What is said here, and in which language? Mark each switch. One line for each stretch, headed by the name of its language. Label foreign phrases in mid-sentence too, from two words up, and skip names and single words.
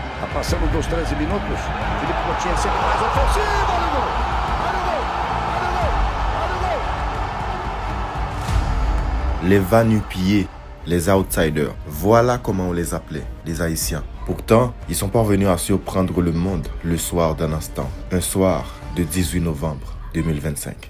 Portuguese: passamos dos 13 minutos. Felipe Coutinho sempre mais ofensivo. Olha o gol!
French: Les va-nu-pieds, les outsiders, voilà comment on les appelait, les Haïtiens. Pourtant, ils sont parvenus à surprendre le monde le soir d'un instant, un soir de 18 novembre 2025.